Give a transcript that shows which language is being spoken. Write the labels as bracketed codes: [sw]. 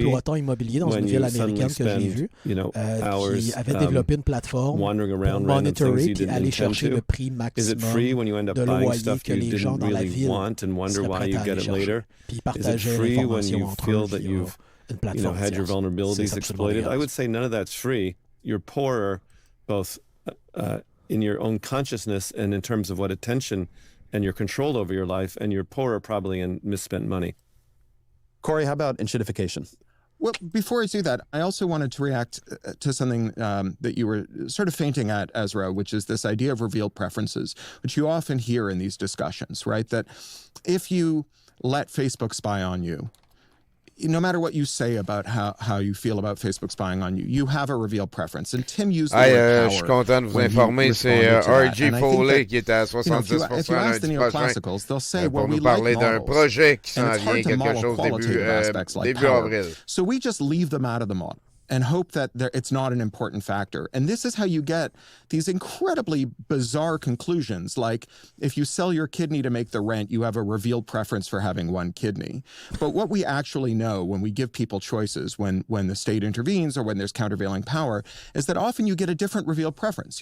[fr] d'exploitants immobiliers dans une ville américaine que j'ai vue, qui avait développé une plateforme pour monitorer et aller chercher le prix maximum de loyer que les gens dans la ville seraient prêts à aller chercher. Puis ils partageaient l'information entre eux via une plateforme [en] had your vulnerabilities exploited? I would say none of that's free. You're poorer both in your own consciousness and in terms of what attention and your control over your life, and you're poorer probably in misspent money. Corey, how about enshittification? Well, before I do that, I also wanted to react to something that you were sort of fainting at, Ezra, which is this idea of revealed preferences, which you often hear in these discussions, right? That if you let Facebook spy on you, no matter what you say about how you feel about Facebook spying on you, you have a revealed preference. And Tim used the word power. [fr] Je suis content de vous informer, c'est R.G. Foley qui était à 70% lundi prochain pour nous parler d'un projet qui s'en vient, quelque chose début avril. [en] So we just leave them out of the model and hope that it's not an important factor. And this is how you get these incredibly bizarre conclusions, like if you sell your kidney to make the rent, you have a revealed preference for having one kidney. But what we actually know when we give people choices, when the state intervenes or when there's countervailing power, is that often you get a different revealed preference.